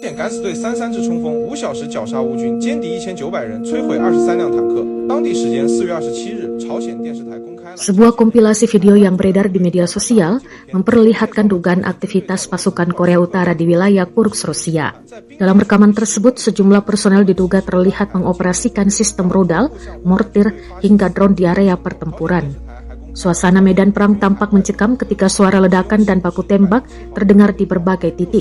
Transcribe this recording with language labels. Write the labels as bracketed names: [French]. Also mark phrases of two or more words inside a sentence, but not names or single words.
[Chinese] 鲜敢死队33次冲锋，5小时绞杀乌军，歼敌1900人，摧毁23辆坦克。当地时间4月27日，朝鲜电视台公开了 [Indonesian] Sebuah kompilasi video yang beredar di media sosial memperlihatkan dugaan aktivitas pasukan Korea Utara di wilayah Kursk, Rusia. Dalam rekaman tersebut, sejumlah personel diduga terlihat mengoperasikan sistem rudal, mortir, hingga drone di area pertempuran. Suasana medan perang tampak mencekam ketika suara ledakan dan baku tembak terdengar di berbagai titik.